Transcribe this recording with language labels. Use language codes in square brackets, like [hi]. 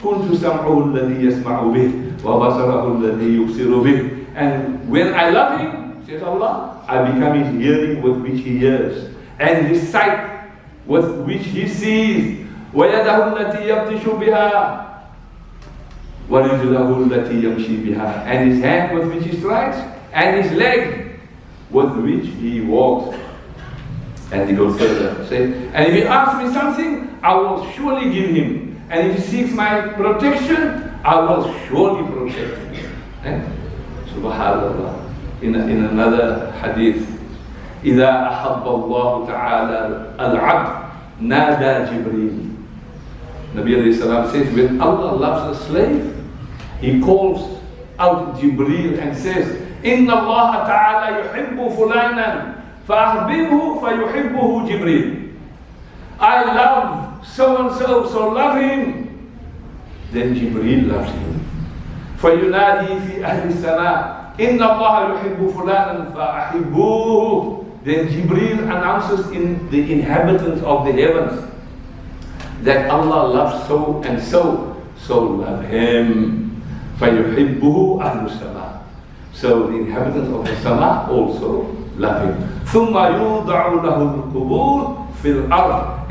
[ar] كنت سمعه الذي يسمع به وبصره الذي يبصر به. [en] And when I love him, says Allah, I become his hearing with which he hears, and his sight with which he sees. [ar] ويده التي يبطش بها ورجله التي يمشي بها, [en] and his hand with which he strikes, and his leg with which he walks. And he goes further, say, and if he asks me something, I will surely give him. And if he seeks my protection, I will surely protect him. [ar] Subhanallah. [en] In another hadith, [ar] إذا أحب الله تعالى العبد نادى جبريل. [en] Nabi alayhi salam says, when Allah loves a slave, he calls out Jibreel and says, [ar] إن الله تعالى يحب فلانا فأحببه فيحبه جبريل. [en] I love so and so, so love him. Then Jibreel loves him. [ar] فينادي في أهل السماء إن الله يحب فلانا فأحبوه. [en] Then Jibreel announces in the inhabitants of the heavens that Allah loves so and so, so love him. [ar] فَيُحِبُّهُ أَهْلُ السَّمَاءِ. [en] So the inhabitants of the Sama also love him. [ar] ثُمَّ يُوضَعُ لَهُ الْقُبُورِ فِي الْأَرْضِ.